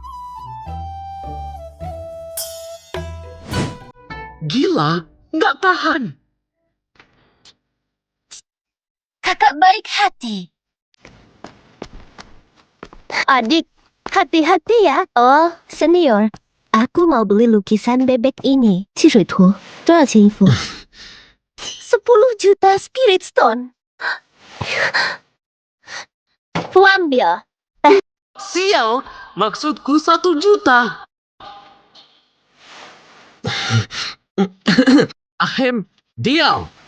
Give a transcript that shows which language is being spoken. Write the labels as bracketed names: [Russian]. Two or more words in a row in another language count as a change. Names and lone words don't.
[Indonesian] Gila, nggak tahan. Kakak baik hati. Adik, hati-hati ya. Oh, senior. Aku mau beli lukisan bebek ini. [Chinese] 汽水图多少钱一幅？ [Indonesian] 10 juta [English] spirit stone. [Indonesian] Aku ambil. Sial, maksudku 1 juta. Ahem, diam.